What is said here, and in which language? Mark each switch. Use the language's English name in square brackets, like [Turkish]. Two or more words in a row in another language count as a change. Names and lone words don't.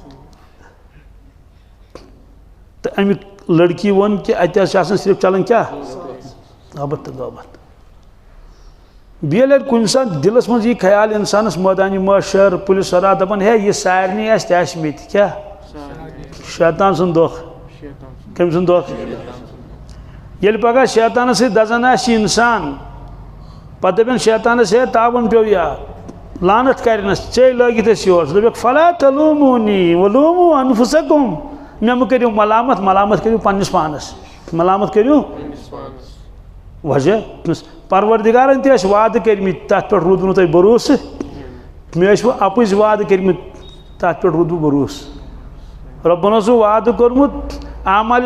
[Kashmiri] تہٕ امیُک لڑکی ووٚن کہِ اَتہِ حظ چھِ آسان صرف چلان کیٛاہ غابت تہٕ غابت بیٚیہِ ییٚلہِ کُنہِ ساتہٕ دِلس منٛز یی خیال اِنسانس مٲدانہِ محشر پُلِس سرا دپان ہے یہِ سارنٕے آسہِ تہِ آسہِ مےٚ تہِ کیٛاہ شیطان سُنٛد دھوکہٕ کٔمۍ سُنٛد دھوکہٕ ییٚلہِ پگاہ شیطانس سۭتۍ دزان آسہِ انسان پتہٕ دپن شیطانس ہے تاون پیو یاد لعنت کرنس ژے لٲگِتھ ٲسۍ یور ژٕ دپکھ [Arabic] فلا تلومونی ولوموا انفسکم [Kashmiri] مےٚ مہ کٔرِو ملامت ملامت کٔرِو پننس پانس ملامت کٔرِو وجہ پروردگارن تہِ ٲسۍ وعدٕ کٔرمٕتۍ تتھ پٮ۪ٹھ روٗد نہٕ تۄہہِ بروسہٕ مےٚ ٲسۍ وۄنۍ اپٕزۍ وعدٕ کٔرمٕتۍ تتھ پٮ۪ٹھ روٗد وۄنۍ بروسہٕ رۄبن اوسوٕ وعدٕ کوٚرمُت اعمالِ